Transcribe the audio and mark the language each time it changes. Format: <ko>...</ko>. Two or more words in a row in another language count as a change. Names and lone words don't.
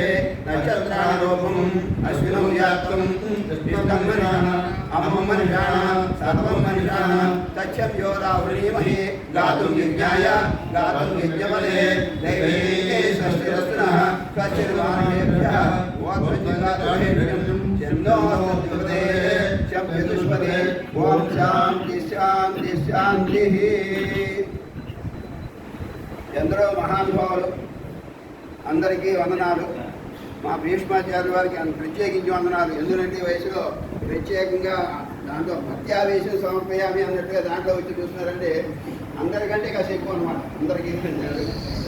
<sa>नक्षत्राणि रूपम् अश्विनौ यात्तुं नित्यं मनीषाः अमं मनीषाः सर्वं मनीषाः तच्छं योरावृणीमहे गातुं यज्ञाय गातुं यज्ञपदे दैवे स्वस्तिरत्नः स्वस्तिर्मानुषेभ्यः वोत्तजगातुभेर्यं चन्दोऽस्तुपदे शब्दचतुष्पदे ओम शांति शांति शांतिः।</sa> <te>ఎందరో మహానుభావులు అందరికీ వందనాలు. మా భీష్మాచార్య వారికి ప్రత్యేకించి వందనాలు. ఎందుకంటే వయసులో ప్రత్యేకంగా దాంట్లో భక్త్యావేశం సమర్పయామి అన్నట్టుగా దాంట్లో వచ్చి చూస్తున్నారంటే అందరికంటే కాస్త ఎక్కువ అనమాట అందరికీ.</te>